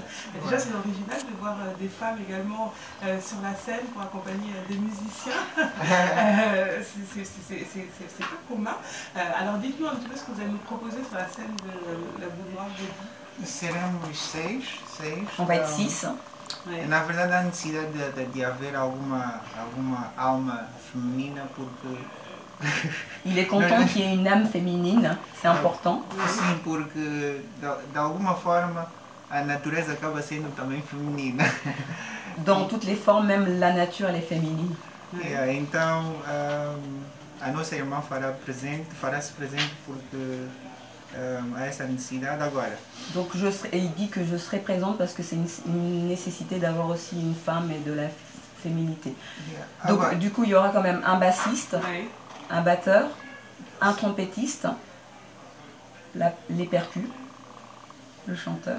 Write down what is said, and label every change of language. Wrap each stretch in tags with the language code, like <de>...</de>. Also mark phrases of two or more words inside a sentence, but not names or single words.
<fr>Déjà c'est original de voir des femmes également sur la scène pour accompagner des musiciens. C'est pas commun. Alors dites-nous un petit peu ce que vous allez nous proposer sur la scène de la Boule Noire jeudi.</fr> <pt>Seremos 6.</pt> <fr>On va être 6.</fr> <pt>Na verdade há necessidade de haver alguma alma feminina porque...</pt> <fr>Il est content qu'il y ait une âme féminine, c'est important.</fr> <pt>Sim, porque de alguma forma a natureza acaba sendo também feminina.</pt> <fr>Dans toutes les formes, même la nature elle est féminine.</fr> <pt>Então a nossa irmã fará-se presente porque a essa necessidade agora.</pt> <fr>Donc il dit que je serai présente parce que c'est une nécessité d'avoir aussi une femme et de la féminité. Donc du coup il y aura quand même un bassiste, un batteur, un trompettiste, les percus, le chanteur.</fr>